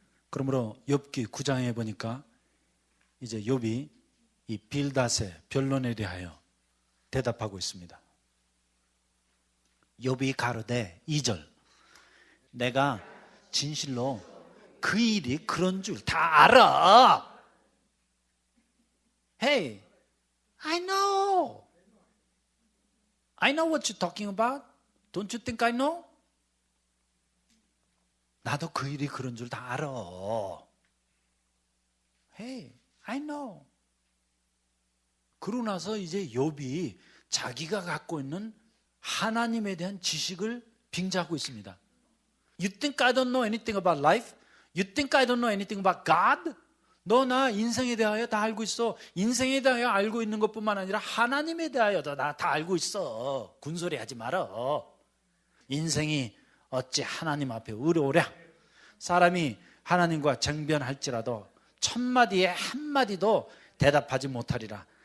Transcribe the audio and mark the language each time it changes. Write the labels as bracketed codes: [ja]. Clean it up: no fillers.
[ko] 그러므로 욥기 9장에 보니까 이제 욥이 이 빌닷의 변론에 대하여 대답하고 있습니다. 욥이 가로되 2절 내가 진실로 그 일이 그런 줄 다 알아. [en] Hey, I know what you're talking about. Don't you think I know? [ko] 나도 그 일이 그런 줄 다 알아. [en] Hey, I know. [ko] 그러고 나서 이제 욥이 자기가 갖고 있는 하나님에 대한 지식을 빙자하고 있습니다. [en] You think I don't know anything about life? You think I don't know anything about God? [ko] 너 나 인생에 대하여 다 알고 있어. 인생에 대하여 알고 있는 것뿐만 아니라 하나님에 대하여도 나 다 알고 있어. 군소리 하지 마라. 인생이 어찌 하나님 앞에 의로우랴. 사람이 하나님과 쟁변할지라도 천마디에 한마디도 대답하지 못하리라.